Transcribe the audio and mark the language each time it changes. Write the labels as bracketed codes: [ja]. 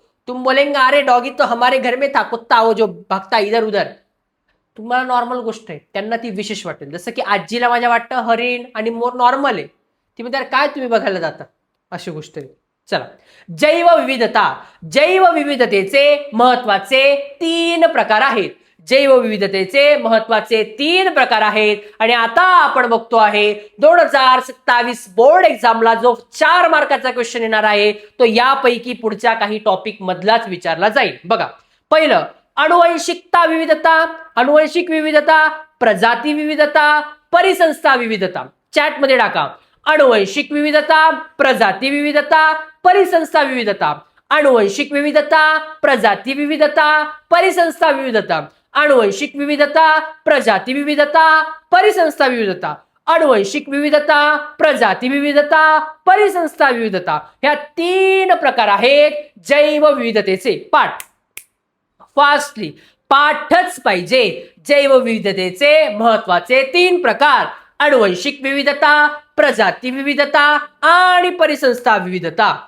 [hi] तुम बोलेंगे अरे डॉगी तो हमारे घर में था, कुत्ता वो जो भागता इधर उधर. [mr] तुम्हाला नॉर्मल गोष्ट आहे, त्यांना ती विशेष वाटेल. जसं की आजीला माझ्या वाटतं हरिण आणि मोर नॉर्मल आहे, ती म्हणते काय तुम्ही बघायला जाता, अशी गोष्ट आहे. चला, जैवविविधता. जैवविविधतेचे महत्वाचे 3 प्रकार आहेत. जैवविविधतेचे महत्वाचे 3 प्रकार आहेत. आणि आता आपण बघतो आहे 2027 बोर्ड एक्झामला जो 4 मार्काचा क्वेश्चन येणार आहे तो यापैकी पुढच्या काही टॉपिक मधलाच विचारला जाईल. बघा, पहिलं अनुवंशिकता विविधता, अनुवंशिक विविधता, प्रजाती विविधता, परिसंस्था विविधता. चॅट मध्ये टाका अनुवंशिक विविधता, प्रजाती विविधता, परिसंस्था विविधता. अनुवंशिक विविधता, प्रजाती विविधता, परिसंस्था विविधता. अनुवंशिक विविधता, प्रजाती विविधता, परिसंस्था विविधता. अनुवंशिक विविधता, प्रजाती विविधता, परिसंस्था विविधता. ह्या 3 प्रकार आहेत जैवविविधतेचे. पाठ फास्टली, पाठच पाहिजे. जैवविविधतेचे महत्वाचे 3 प्रकार: अनुवंशिक विविधता, प्रजाती विविधता आणि परिसंस्था विविधता.